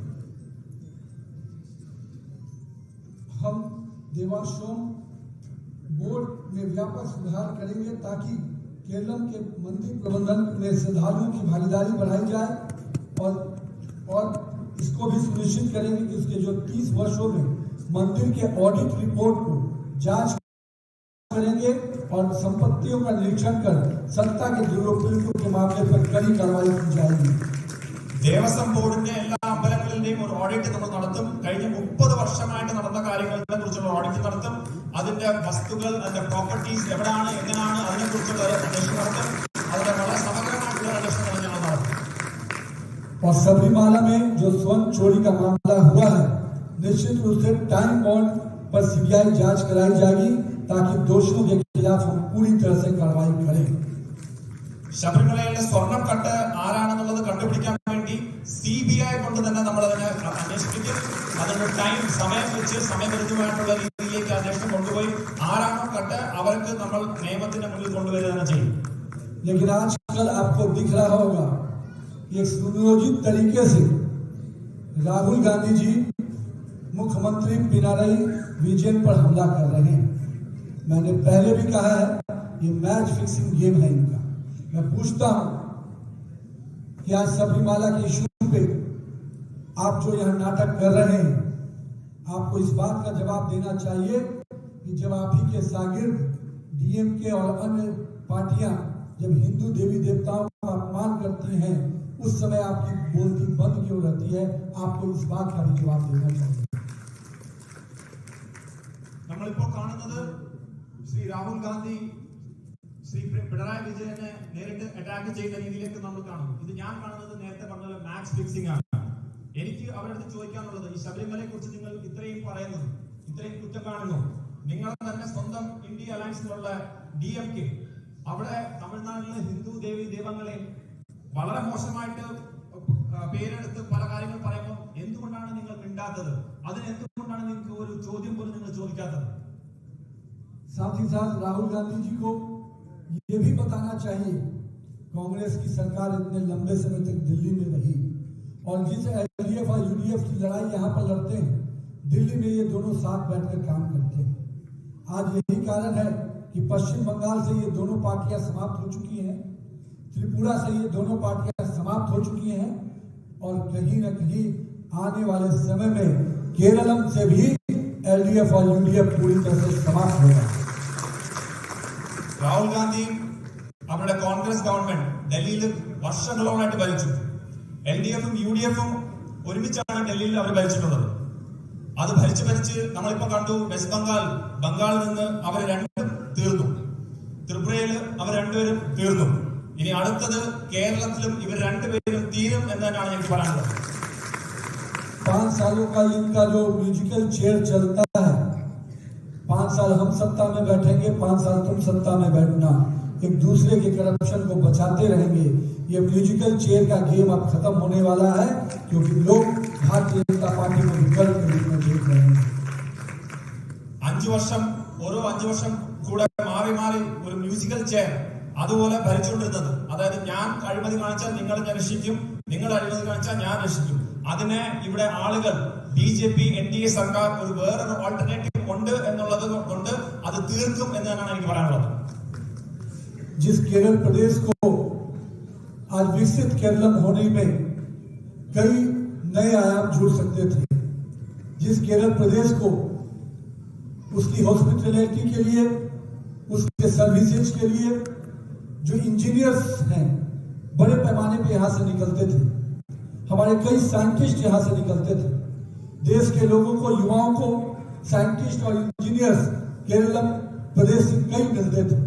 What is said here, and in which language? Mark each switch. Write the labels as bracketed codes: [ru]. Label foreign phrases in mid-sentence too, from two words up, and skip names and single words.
[hi] हम देवाश्रम बोर्ड में व्यापक सुधार करेंगे ताकि केरल के मंदिर प्रबंधन में श्रद्धालुओं की भागीदारी बढ़ाई जाए और इसको भी सुनिश्चित करेंगे कि उसके जो 30 वर्षों में मंदिर के [en] audit report [hi] को जांच करेंगे और संपत्तियों का निरीक्षण कर सत्ता के दुरुपयोग के मामले पर कड़ी कार्रवाई की जाएगी. [ml] ദേവസ്വം ബോർഡിന്റെ എല്ലാ അമ്പലങ്ങളിലെയും ഒരു ഓഡിറ്റ് നമ്മൾ നടത്തും. കഴിഞ്ഞ 30 വർഷമായിട്ട് നടന്ന കാര്യങ്ങളെ കുറിച്ചുള്ള ഓഡിറ്റ് നടത്തും. അതിന്റെ വസ്തുക്കൾ, അതിന്റെ പ്രോപ്പർട്ടീസ് എവിടെയാണ്, എങ്ങനെയാണ്, അതിനെ കുറിച്ചുള്ള അന്വേഷണം നടത്തും. അതിന്റെ വളരെ സമഗ്രമായിട്ടുള്ള അന്വേഷണം ഞങ്ങൾ നടത്തും. [hi] और सबरीमाला में जो स्वर्ण चोरी का मामला हुआ है, निश्चित रूप से [en] time bound [hi] पर सीबीआई जांच कराई जाएगी ताकि दोषियों के खिलाफ हम पूरी तरह से कार्रवाई करें. [ml] ശബരിമലയിലെ സ്വർണം കട്ട് ആരാണെന്നുള്ളത് കണ്ടുപിടിക്കാൻ വേണ്ടി CBI കൊണ്ട് തന്നെ നമ്മൾ അതിനെ അന്വേഷിപ്പിക്കും. അതിന്റെ സമയം വെച്ച് സമയബന്ധിതമായിട്ടുള്ള രീതിയിലേക്ക് അന്വേഷണം കൊണ്ടുപോയി ആരാണോ കട്ട് അവർക്ക് നമ്മൾ നിയമത്തിന്റെ മുന്നിൽ കൊണ്ടുവരിക തന്നെ ചെയ്യും. [hi] लेकिन आजकल आपको दिख रहा होगा एक सुनियोजित तरीके से राहुल गांधी जी मुख्यमंत्री पिनाराई विजयन पर हमला कर रहे हैं. मैंने पहले भी कहा है, ये [en] match fixing game [hi] है इनका. मैं पूछता हूं कि आज सबरीमाला के इशू पे आप जो यहां नाटक कर रहे हैं, आपको इस बात का जवाब देना चाहिए कि जब आप ही के शागिर्द DMK और अन्य पार्टियां जब हिंदू देवी देवताओं का अपमान करती हैं, उस समय आपकी बोलती बंद क्यों रहती है? आपको इस बात का भी जवाब देना चाहिए. [ml] നമ്മളിപ്പോൾ കാണുന്നത് ശ്രീ രാഹുൽ ഗാന്ധി ശ്രീ പിണറായി വിജയനെ നേരിട്ട് അറ്റാക്ക് ചെയ്യുന്ന രീതിയിലേക്ക് നമ്മൾ കാണുന്നു. ഇത് ഞാൻ കാണുന്നത് നേരത്തെ പറഞ്ഞ [en] max fixing [ml] ആണ്. എനിക്ക് അവരുടെ അടുത്ത് ചോദിക്കാനുള്ളത്, ഈ ശബരിമലയെ കുറിച്ച് നിങ്ങൾ ഇത്രയും പറയുന്നു, ഇത്രയും കുറ്റം കാണുന്നു, നിങ്ങളുടെ തന്നെ സ്വന്തം ഇന്ത്യ അലയൻസിലുള്ള DMK അവിടെ തമിഴ്നാട്ടിലെ ഹിന്ദു ദേവി ദൈവങ്ങളെ വളരെ മോശമായിട്ട് പേരെടുത്ത് പല കാര്യങ്ങൾ പറയുമ്പോൾ എന്തുകൊണ്ടാണ് നിങ്ങൾ മിണ്ടാത്തത്? അതിന് എന്തുകൊണ്ടാണ് നിങ്ങൾക്ക് ഒരു ചോദ്യം പോലും നിങ്ങൾ ചോദിക്കാത്തത്? [hi] साथ ही साथ राहुल गांधी जी को ये भी बताना चाहिए, कांग्रेस की सरकार इतने लंबे समय तक दिल्ली में रही और जिस LDF और UDF की लड़ाई यहाँ पर लड़ते हैं, दिल्ली में ये दोनों साथ बैठकर काम करते हैं। आज यही कारण है कि पश्चिम बंगाल से ये दोनों पार्टियां समाप्त हो चुकी हैं, त्रिपुरा से ये दोनों पार्टियां समाप्त हो चुकी हैं और कहीं न कहीं आने वाले समय में केरलम से भी LDF और UDF पूरी तरह से समाप्त होगा। [ml] രാഹുൽ ഗാന്ധി അവരുടെ കോൺഗ്രസ് ഗവൺമെന്റ് ഡൽഹിയിൽ വർഷങ്ങളോളായിട്ട് ഭരിച്ചു. LDF-ഉം UDF-ഉം ഒരുമിച്ചാണ് ഡൽഹിയിൽ അവർ ഭരിച്ചിട്ടുള്ളത്. അത് ഭരിച്ച് നമ്മളിപ്പോ കണ്ടു, വെസ്റ്റ് ബംഗാളിൽ നിന്ന് അവർ രണ്ടും തീർന്നു, ത്രിപുരയിൽ അവർ രണ്ടുപേരും തീർന്നു. ഇനി അടുത്തത് കേരളത്തിലും ഇവർ രണ്ടുപേരും തീരും എന്ന് തന്നെയാണ് എനിക്ക് പറയാനുള്ളത്. [hi] 5 सालों का इनका जो [en] musical chair [hi] चलता है, 5 साल हम सत्ता में बैठेंगे, 5 साल तुम सत्ता में बैठना, एक दूसरे के करप्शन को बचाते रहेंगे। ये [en] musical chair [hi] का गेम अब खत्म होने वाला है, क्योंकि लोग भारतीय जनता पार्टी को विकल्प के रूप में देख रहे हैं। [ml] 5 വർഷം ഓരോ 5 വർഷം കൂടെ മാറി ഒരു [en] musical chair [ml] അതുപോലെ ഭരിച്ചുകൊണ്ടിരുന്നത്. അതായത് ഞാൻ അഴിമതി കാണിച്ചാൽ നിങ്ങൾ ഞാൻ രക്ഷിക്കും, നിങ്ങൾ അഴിമതി കാണിച്ചാൽ ഞാൻ രക്ഷിക്കും. അതിനെ ഇവിടെ ആളുകൾ BJP NDA സർക്കാർ ഒരു വേറൊരു ഓൾട്ടർനേറ്റീവ് ഉണ്ട് എന്നുള്ളത് കൊണ്ട് അത് തീർക്കും എന്നാണ് എനിക്ക് പറയാനുള്ളത്. [hi] जिस केरल प्रदेश को आज विकसित केरलम होने में कई नए आयाम जुड़ सकते थे, जिस केरल प्रदेश को उसकी हॉस्पिटैलिटी के लिए, उसके सर्विसेज के लिए जो इंजीनियर्स हैं बड़े पैमाने पे यहाँ से निकलते थे, हमारे कई साइंटिस्ट यहाँ से निकलते थे, देश के लोगों को, युवाओं को साइंटिस्ट और इंजीनियर्स केरलम प्रदेश से कई मिलते थे।